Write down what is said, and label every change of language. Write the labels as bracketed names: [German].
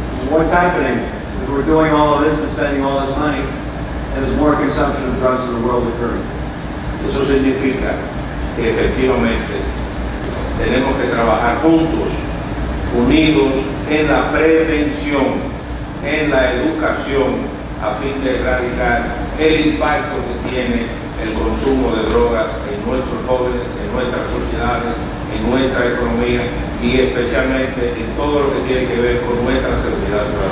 [English] What's happening? If we're doing all of this and spending all this money, and there's more consumption of drugs in the world occurring. [Spanish] Eso significa que efectivamente tenemos que trabajar juntos, unidos en la prevención, en la educación, a fin de erradicar el impacto que tiene el consumo de drogas en nuestros jóvenes, en nuestras sociedades, en nuestra economía y especialmente en todo lo que tiene que ver con nuestra seguridad